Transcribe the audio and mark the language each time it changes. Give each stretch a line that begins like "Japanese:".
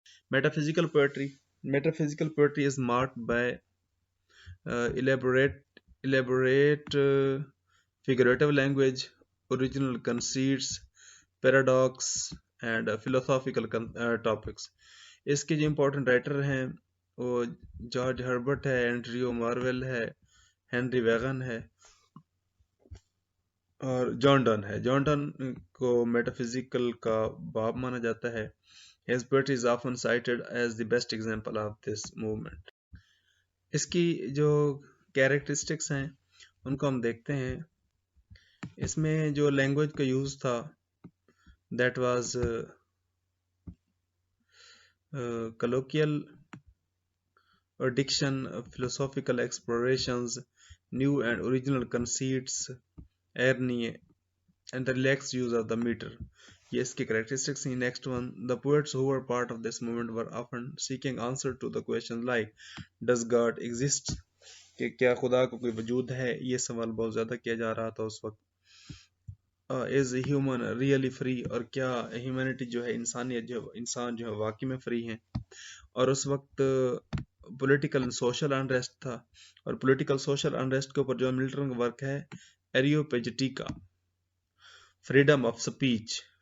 Urdu: Metaphysical poetry. Metaphysical poetry
English: is marked by elaborate figurative language, original conceits, paradox and philosophical topics۔
Urdu: اس کے جو important writer ہیں وہ George Herbert ہے، Andrew marvel ہے، Henry vegan ہے۔ اور جان ڈن ہے. جان ڈن کو میٹافزیکل کا باپ مانا جاتا ہے.
English: His poetry is often cited as the best example of this movement.
Urdu: اس کی جو کیریکٹرسٹکس ہیں ان کو ہم دیکھتے ہیں. اس میں جو لینگویج کا یوز تھا that was
English: colloquial diction, philosophical explorations, new and original conceits, irony, and the relaxed use of the meter.
Urdu: یہ اس کی کریکٹرسٹکس ہیں.
English: next one, the poets who were part of this movement were often seeking answer to the question like does God exist,
Urdu: کہ کیا خدا کو کوئی وجود ہے. یہ سوال بہت زیادہ کیا جا رہا تھا اس وقت.
English: is human really free,
Urdu: اور کیا ہیومینٹی جو ہے انسانیت جو انسان جو ہے واقعی میں فری ہیں. اور اس وقت پولیٹیکل سوشل انریسٹ تھا, اور پولیٹیکل سوشل انریسٹ کے اوپر جو ملٹن کا ورک ہے ایریوپیجیٹیکا, فریڈم آف سپیچ.